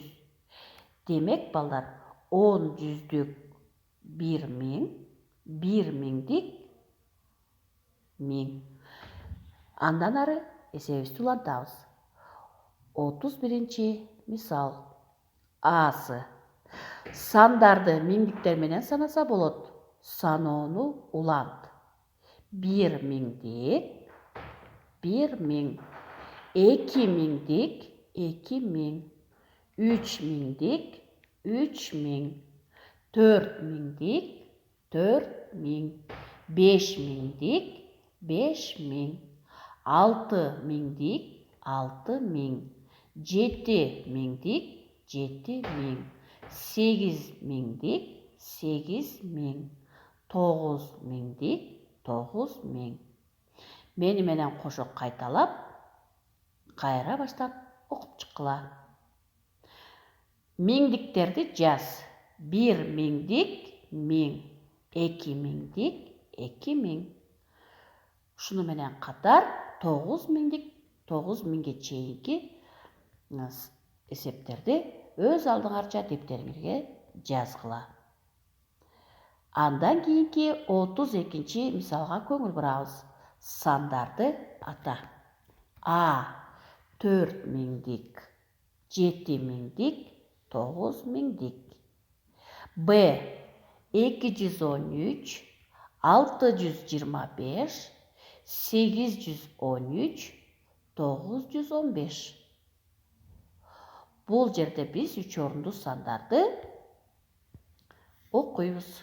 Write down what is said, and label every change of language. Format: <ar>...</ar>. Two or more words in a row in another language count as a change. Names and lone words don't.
<ky>Демек балдар 10 жүздүк 1000, 1000дик 1000. Андан ары эсебибизди улантабыз. 31 мисал. Асы. Сандарды миңдиктер менен санаса болот. Саноону улант. 1000дик 1000, 2000дик 2000, 3000дик 3000, 4000дик 4000, 5000дик 5000, 6000дик 6000, 7000дик 7000, 8000дик 8000, 9000дик 9000. Мени менен кошо кайталап, кайра баштап окуп чыккыла. Миңдиктерди жаз. 1000дик 1000, 2000дик 2000. Ушуну менен катар 9000дик 9000ге чейинки эсептерди өз алдыңарча дептериңерге жазгыла. Андан кийинки 32 мисалга көңүл бурабыз. Сандарды ата. А. 4000дик, 7000дик, 9000дик. Б. 213, 625, 813, 915. Бул жерде биз 3 орунду сандарды окуйбуз.</ky>